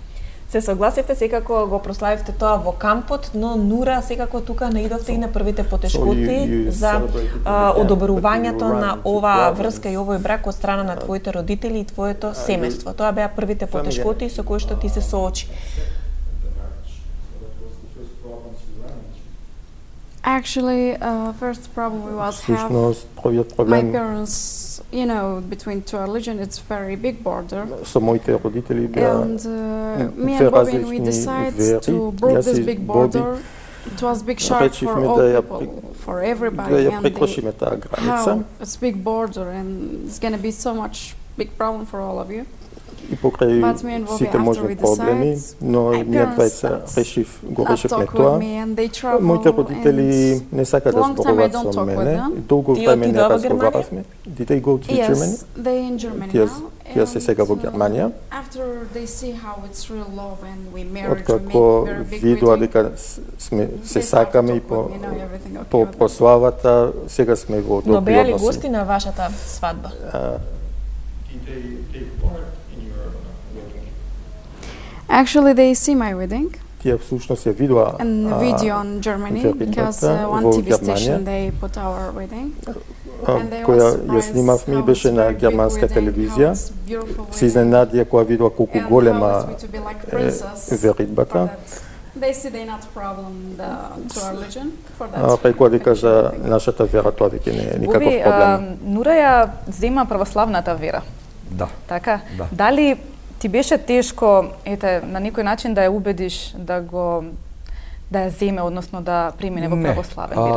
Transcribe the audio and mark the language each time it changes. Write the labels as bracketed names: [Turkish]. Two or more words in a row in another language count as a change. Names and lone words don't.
[Macedonian] Се согласивте, секако го прославивте тоа во кампот, но Нура секако тука наидовте и на првите потешкоти за одобрувањето на оваа врска и овој брак од страна на твоите родители и твоето семејство. Тоа беа првите потешкоти со кои што ти се соочи. [English] Actually, first problem we was have my parents, you know, between two religions, it's very big border. [Macedonian] Со моите родители беа [English] and me and Bobby, we decided to break this big border. It was big shock for all people, for everybody, and how it's big border and it's gonna be so much big problem for all of you. [Macedonian] И покрај сите можни проблеми, но ние двајца го решивме тоа. Моите родители не сакаат да зборуваат со мене. Долго време не разговаравме. [English] Did they go to Germany? Yes, they in Germany now. [Macedonian] Тие се сега во Германија. Откако видоа дека се сакаме и по прославата, сега сме во добри односи. Но беа ли гости на вашата свадба? [English] Actually, they see my wedding. [Macedonian] Тие всушност ја видоа [English] video on Germany because one TV station they put our wedding. [Macedonian] Која ја снимавме беше на германска телевизија. Се изненадија кога видоа колку голема е веридбата. [English] They see they not problem to our religion for that. [Macedonian] Рекоа дека за нашата вера тоа веќе не е никаков проблем. Нура ја зема православната вера. Да. Така? Да. Дали ти беше тешко, на некој начин да ја убедиш да ја земе, односно да премине во православен верник?